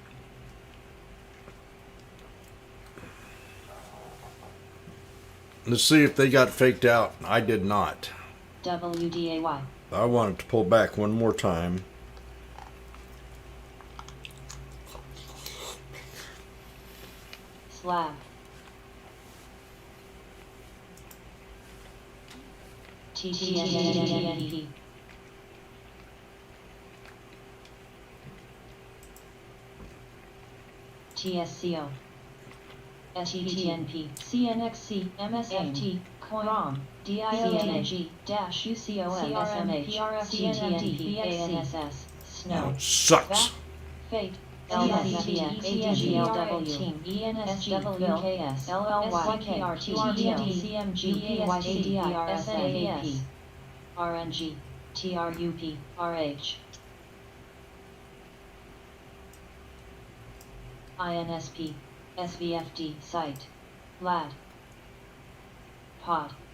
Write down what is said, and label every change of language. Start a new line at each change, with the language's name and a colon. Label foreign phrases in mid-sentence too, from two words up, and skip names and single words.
English: Let's see if they got faked out. I did not. WDAY, I wanted to pull back one more time. Slab, TTNP, TSCO, STTNP, CNXC, MSFT, COIROM, DIODG, UCOM, SMH, CNMD, ANSS, SNOW, Sucks. Fate, LSTF, AGLW, ENSGWKS, LLYKRT, CMG, PSTDR, SNAP, RNG, TRUP, RH, INSP, SVFD, Site, LAD, POD,